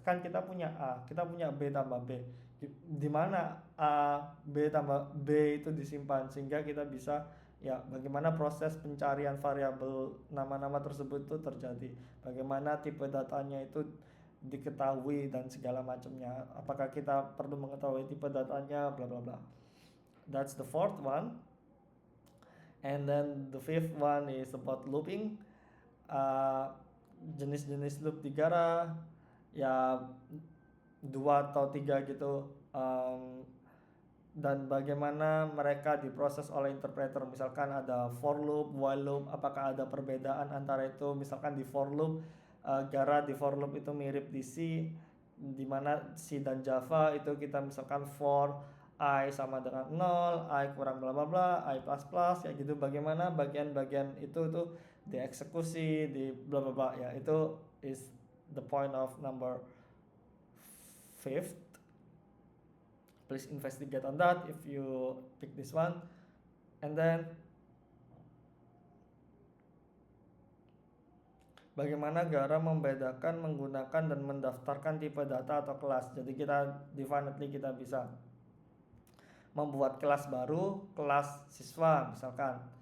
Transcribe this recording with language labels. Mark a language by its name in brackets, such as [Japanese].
[Indonesian] Kan kita punya A, kita punya B tambah B. Di mana A, B tambah B itu disimpan, sehingga kita bisa ya bagaimana proses pencarian variabel nama-nama tersebut itu terjadi. Bagaimana tipe datanya itu diketahui dan segala macamnya. Apakah kita perlu mengetahui tipe datanya, bla bla bla. [English] That's the fourth one. And then the fifth one is about looping. [Indonesian] Jenis-jenis loop di Gara ya 2 atau 3 gitu, dan bagaimana mereka diproses oleh interpreter. Misalkan ada for loop, while loop, apakah ada perbedaan antara itu? Misalkan di for loop, Gara di for loop itu mirip di C, dimana C dan Java itu kita misalkan for I sama dengan 0, I kurang bla bla bla, I plus plus, ya gitu. Bagaimana bagian-bagian itu tuh dieksekusi, di bla bla bla, ya itu [English] is the point of number 5th. Please investigate on that if you pick this one. And then [Indonesian] bagaimana Gara membedakan, menggunakan dan mendaftarkan tipe data atau kelas. Jadi definitely kita bisa membuat kelas baru, kelas siswa misalkan.